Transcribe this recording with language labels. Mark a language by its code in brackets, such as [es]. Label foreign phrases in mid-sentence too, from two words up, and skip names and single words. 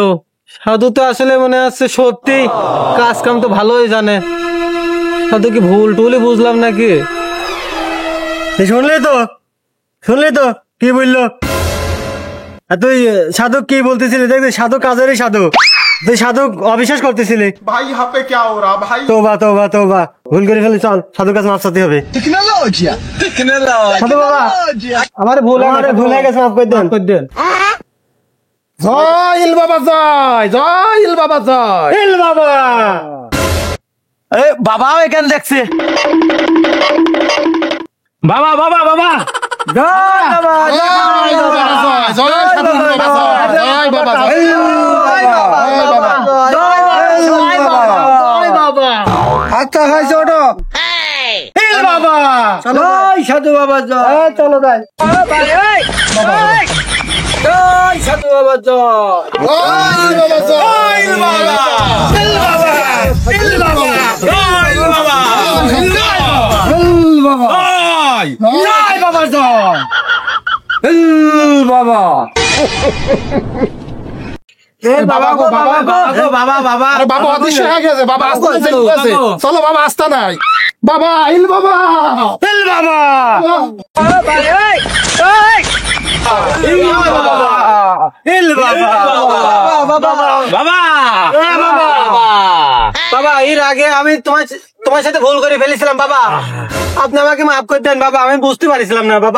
[bn] সাধু তো আসলে মনে হচ্ছে সত্যি কাজ কাম তো ভালোই জানে। সাধু কি ভুল টুলি বুঝলাম নাকি? শুনলি তো, শুনলি তো কি বললো? আর তুই সাধু কি বলতেছিলি? দেখবি সাধু কাজেরই সাধু, তুই সাধু অবিশ্বাস করতেছিলি। [hi] भाई यहाँ पे क्या हो रहा भाई? [bn] তোবা তোবা তোবা, ভুল করে ফেলি, চল সাধুর কাছে মাফ চাইতে হবে। সাধু বাবা আমার ভুল হয়ে গেছে, মাফ করে দেন, করে দেন। [hi] जय इल बाबा जय, जय इल बाबा जय। [bn] ইল বাবা, এ বাবাও এখানে দেখছে। বাবা বাবা বাবা, জয় বাবা, [hi] जय बाबा जय, जय साधु बाबा जय, जय बाबा जय। [bn] জয় বাবা। আচ্ছা হয়েছে, ওটো। ইল বাবা, জয় সাধু বাবা জয়। চলো যাই। জয় সাধু বাবা জয়। [hi] जय इल बाबा जय, [bn] ইল বাবা, ইল বাবা, ইল বাবা, জয় ইল বাবা, ইল বাবা, জয় বাবা জয়। বাবা বাবা গো, বাবা গো, বাবা বাবা। [hi] अरे बाबा अदृश्य है कैसे? बाबा आस्था से कैसे? चलो बाबा आस्था नहीं, बाबा इल बाबा। [bn] ইল বাবা, ইল বাবা, বাবা বাবা, এর আগে আমি তোমার সাথে ভুল করে ফেলেছিলাম বাবা, আপনি আমাকে মাফ করে দেন বাবা, আমি বুঝতে পারছিলাম না বাবা।